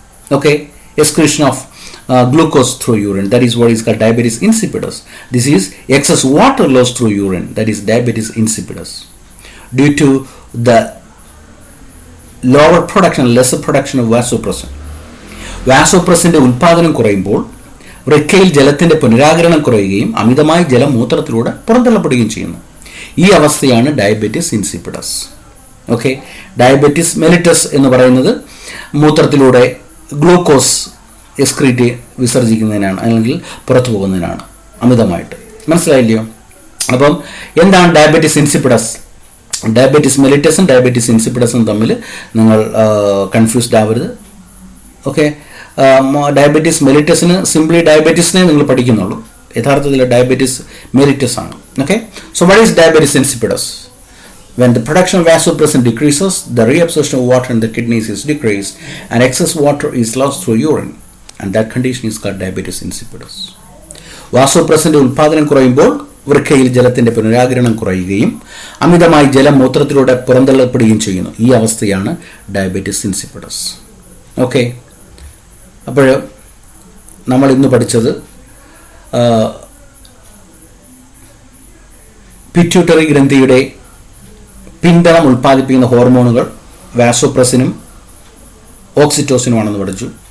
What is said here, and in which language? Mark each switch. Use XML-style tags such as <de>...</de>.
<en>Okay, excretion of glucose through urine. That is what is called diabetes insipidus. This is excess water lost through urine. That is diabetes insipidus. Due to the lower production, lesser production of vasopressin.</en> <ml>വാസോപ്രസിന്റെ ഉൽപാദനം കുറയുമ്പോൾ വൃക്കയിൽ ജലത്തിന്റെ പുനരാകിരണം കുറയുകയും അമിതമായി ജലം മൂത്രത്തിലൂടെ പുറന്തള്ളപ്പെടുകയും ചെയ്യുന്നു. ഈ അവസ്ഥയാണ് diabetes insipidus. Okay, diabetes mellitus എന്ന് പറയുന്നത് മൂത്രത്തിലൂടെ ഗ്ലൂക്കോസ് എക്സ്ക്രീറ്റ് വിസർജിക്കുന്നതിനാണ്, അല്ലെങ്കിൽ പുറത്തു പോകുന്നതിനാണ് അമിതമായിട്ട്. മനസ്സിലായില്ലയോ? അപ്പം എന്താണ് ഡയബറ്റിസ് ഇൻസിപ്പിഡസ്? ഡയബറ്റിസ് മെലിറ്റസും ഡയബറ്റിസ് ഇൻസിപ്പിഡസും തമ്മിൽ നിങ്ങൾ കൺഫ്യൂസ്ഡ് ആവരുത്. ഓക്കെ, ഡയബറ്റിസ് മെലിറ്റസിന് സിംപ്ലി ഡയബറ്റിസിനെ നിങ്ങൾ പഠിക്കുന്നുള്ളൂ, യഥാർത്ഥത്തിൽ ഡയബറ്റിസ് മെലിറ്റസ് ആണ്.</ml> <en>Okay, so what is diabetes insipidus? When the production of vasopressin decreases, the reabsorption of water in the kidneys is decreased and excess water is lost through urine, and that condition is called diabetes insipidus.</en> <ml>വാസോപ്രസിന്റെ ഉൽപാദനം കുറയുമ്പോൾ വൃക്കയിൽ ജലത്തിന്റെ പുനരാകിരണം കുറയുകയും അമിതമായി ജലം മൂത്രത്തിലൂടെ പുറന്തള്ളപ്പെടുകയും ചെയ്യുന്നു. ഈ അവസ്ഥയാണ് ഡയബറ്റിസ് ഇൻസിപ്പിഡസ്. ഓക്കെ, അപ്പോൾ നമ്മൾ ഇന്ന് പഠിച്ചത് പിറ്റ്യൂട്ടറി ഗ്രന്ഥിയുടെ പിൻബലം ഉൽപ്പാദിപ്പിക്കുന്ന ഹോർമോണുകൾ വാസോപ്രസിനും ഓക്സിറ്റോസിനുമാണെന്ന് പഠിച്ചു.</ml>